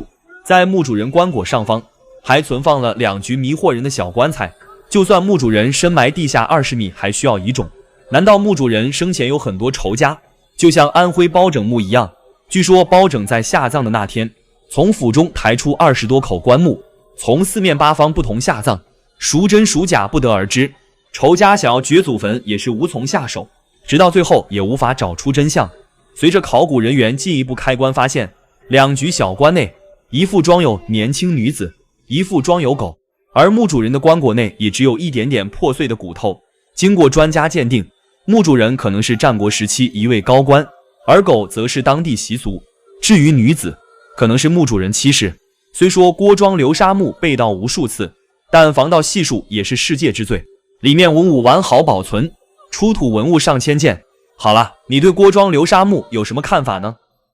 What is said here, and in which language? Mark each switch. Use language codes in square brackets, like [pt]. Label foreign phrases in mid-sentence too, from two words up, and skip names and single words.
[zh] 在墓主人棺椁上方還存放了2具迷惑人的小棺材，就算墓主人深埋地下20米還需要移冢，難道墓主人生前有很多仇家？就像安徽包拯墓一樣，據說包拯在下葬的那天，從府中抬出20多口棺木，從4面8方不同下葬，孰真孰假不得而知。仇家想要掘祖墳也是無从下手，直到最後也無法找出真相。隨着考古人員進一步開棺，發現2具小棺內，一副裝有年輕女子，一副裝有狗，而墓主人的棺椁內也只有一點點破碎的骨頭。經過專家鑑定，墓主人可能是戰國時期一位高官，而狗則是當地習俗。至於女子，可能是墓主人妻室。雖說郭莊流沙墓被盜無數次，但防盜係數也是世界之最，裡面文物完好保存，出土文物上千件。好了，你對郭莊流沙墓有什麼看法呢？